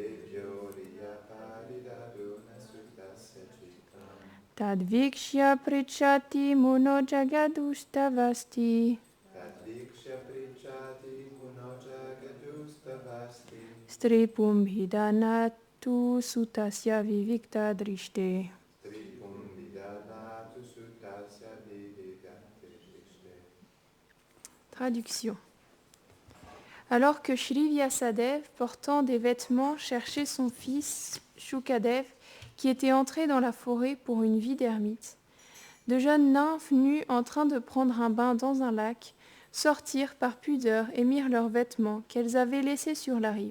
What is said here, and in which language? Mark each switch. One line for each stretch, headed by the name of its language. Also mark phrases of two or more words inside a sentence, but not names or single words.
Sanskrit: तद्वीक्ष्य प्रिचति मुनो जगदुस्तवस्ति. स्त्रीपुम् भिदनतु सुतस्य विविक्त दृष्टे.
French: Traduction. Alors que Shri Vyasadeva, portant des vêtements, cherchait son fils Shukadev, qui était entré dans la forêt pour une vie d'ermite, de jeunes nymphes nues en train de prendre un bain dans un lac sortirent par pudeur et mirent leurs vêtements qu'elles avaient laissés sur la rive.